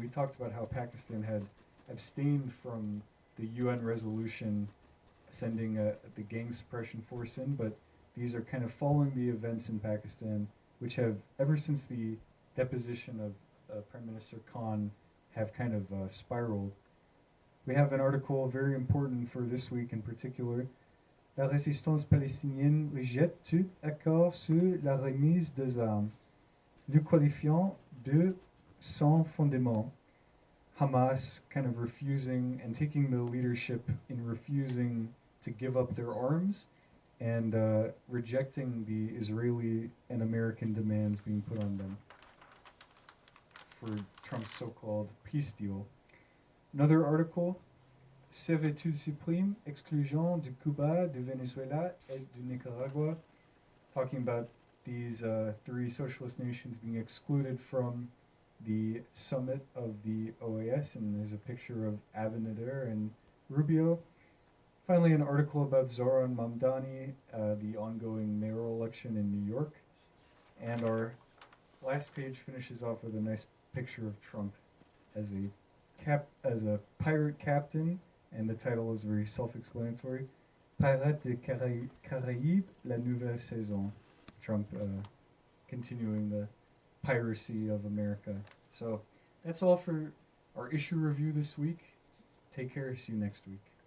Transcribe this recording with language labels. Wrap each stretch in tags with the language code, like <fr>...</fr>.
<en>We talked about how Pakistan had abstained from the UN resolution sending the gang suppression force in, but these are kind of following the events in Pakistan, which have, ever since the deposition of Prime Minister Khan, have kind of spiraled. We have an article very important for this week in particular.</en> <fr>La résistance palestinienne rejette tout accord sur la remise des armes, le qualifiant de sans fondement.</fr> <en>Hamas kind of refusing and taking the leadership in refusing to give up their arms and rejecting the Israeli and American demands being put on them for Trump's so-called peace deal. Another article,</en> <fr>Servitude suprême, exclusion de Cuba, de Venezuela, et de Nicaragua,</fr> <en>talking about these three socialist nations being excluded from the summit of the OAS, and there's a picture of Abinader and Rubio. Finally, an article about Zoran Mamdani, the ongoing mayoral election in New York. And our last page finishes off with a nice picture of Trump as a pirate captain, and the title is very self-explanatory.</en> <fr>Pirates des Caraïbes, la nouvelle saison.</fr> <en>Trump continuing the piracy of America. So that's all for our issue review this week. Take care. See you next week.</en>